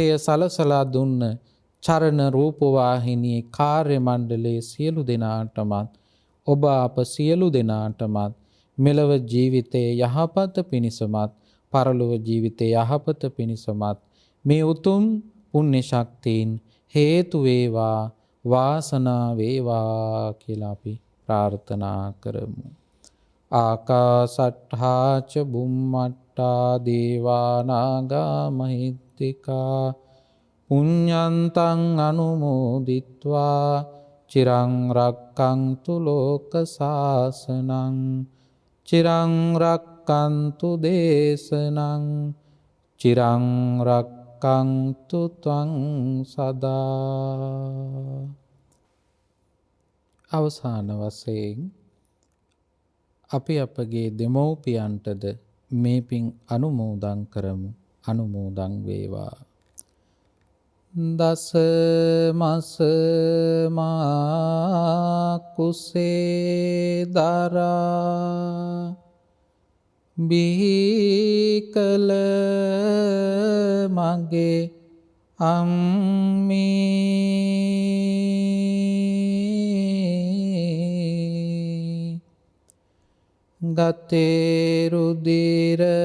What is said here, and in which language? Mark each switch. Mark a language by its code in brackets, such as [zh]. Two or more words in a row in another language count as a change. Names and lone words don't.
[si] සලසලා දුන්න චරණ රූපවාහිනී කාර්ය මණ්ඩලයේ සියලු දෙනාටමත්, ඔබ අප සියලු දෙනාටමත් මෙලව ජීවිතයේ යහපත පිණිසමත්, පරලොව ජීවිතයේ යහපත පිණිසමත් මේ උතුම් පුණ්‍ය ශක්තියින් හේතු වේවා, වාසනා වේවා කියලා අපි ප්‍රාර්ථනා කරමු. [pi] ආකාසට්ඨා ච බුම්මට්ඨා දේවා නාග මහිත්‍තිකා පුඤ්ඤන්තං අනුමෝදිත්වා චිරං රක්ඛන්තු ලෝක සාසනං චිරං රක්ඛන්තු දේශනං චිරං රක්ඛන්තු ත්වං සදා. [si] අවසාන වශයෙන් අපි අපගේ දෙමව්පියන්ටද මේ පින් අනුමෝදන් කරමු. අනුමෝදන් වේවා. දස මස මා කුසේ දරා බිහි කළ මගේ අම්මේ ගතේ රුධිර